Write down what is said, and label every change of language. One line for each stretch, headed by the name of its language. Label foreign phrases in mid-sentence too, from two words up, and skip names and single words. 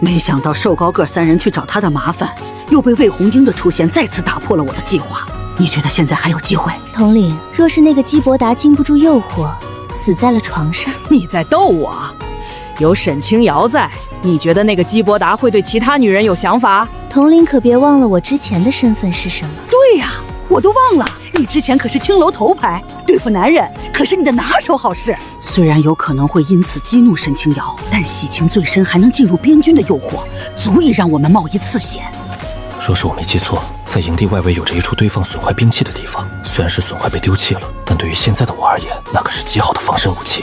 Chinese: 沒想到瘦高個3人去找他的麻煩，又被魏紅英的出現再次打破了我的計劃。你覺得現在還有機會？統領，若是那個姬伯達經不住誘惑，死在了床上，你在逗我？有沈清瑤在，你覺得那個姬伯達會對其他女人有想法？統統領可別忘了我之前的身份是什麼。对呀，我都忘了，你之前可是青楼头牌，对付男人可是你的拿手好事。虽然有可能会因此激怒沈清瑶，但喜情最深还能进入边军的诱惑，足以讓我们冒一次險。若是我没记错，在营地外围有着一处堆放损坏兵器的地方，虽然是损坏被丢弃了，但对于现在的我而言，那可是极好的防身武器。